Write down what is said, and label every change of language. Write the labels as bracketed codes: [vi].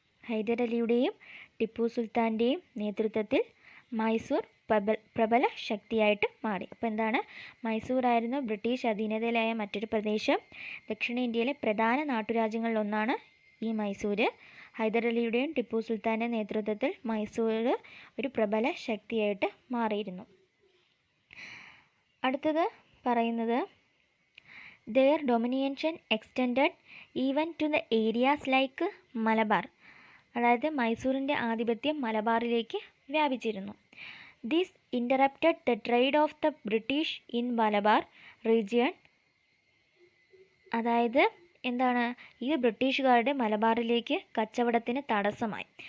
[ml] ഹൈദരലിയുടെയും ടിപ്പു സുൽത്താൻ്റെയും നേതൃത്വത്തിൽ മൈസൂർ പ്രബല ശക്തിയായിട്ട് മാറി. അപ്പോൾ എന്താണ്? മൈസൂറായിരുന്നു ബ്രിട്ടീഷ് അധീനതയിലായ മറ്റൊരു പ്രദേശം. ദക്ഷിണേന്ത്യയിലെ പ്രധാന നാട്ടുരാജ്യങ്ങളിലൊന്നാണ് ഈ മൈസൂർ. ഹൈദരലിയുടെയും ടിപ്പു സുൽത്താൻ്റെ നേതൃത്വത്തിൽ മൈസൂർ ഒരു പ്രബല ശക്തിയായിട്ട് മാറിയിരുന്നു. അടുത്തത് പറയുന്നത് [en] their domination extended even to the areas like Malabar. [ml] അതായത് മൈസൂരിൻ്റെ ആധിപത്യം മലബാറിലേക്ക് വ്യാപിച്ചിരുന്നു. [en] This interrupted the trade of the British in Malabar region. [ml] അതായത് എന്താണ്? ഇത് ബ്രിട്ടീഷുകാരുടെ മലബാറിലേക്ക് കച്ചവടത്തിന് തടസ്സമായി.